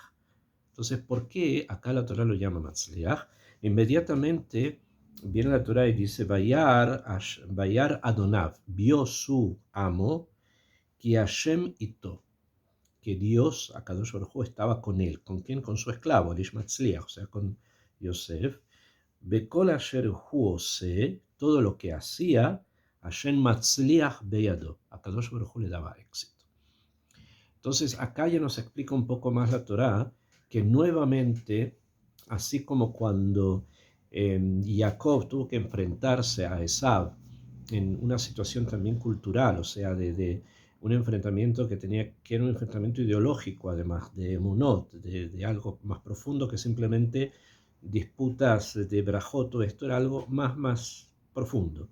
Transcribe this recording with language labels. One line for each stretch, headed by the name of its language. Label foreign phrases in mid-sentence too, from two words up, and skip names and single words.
Spanish: Entonces, ¿por qué acá la Torah lo llama Matzliach? Inmediatamente viene la Torah y dice,
Hebrew: וירא אדניו,
Spanish: vio su amo,
Hebrew: כי השם איתו,
Spanish: que Dios,
Hebrew: הקדוש ברוך הוא,
Spanish: estaba con él. ¿Con quién? Con su esclavo, el
Hebrew: איש מצליח,
Spanish: o sea, con Yosef.
Hebrew: בכל אשר הוא עושה,
Spanish: todo lo que hacía,
Hebrew: השם מצליח בידו, הקדוש ברוך הוא
Spanish: le daba éxito. Entonces, acá ya nos explica un poco más la Torá, que nuevamente, así como cuando Jacob tuvo que enfrentarse a Esav en una situación también cultural, o sea, de un enfrentamiento que era un enfrentamiento ideológico, además de emunot, de algo más profundo que simplemente disputas de brajot, esto era algo más profundo.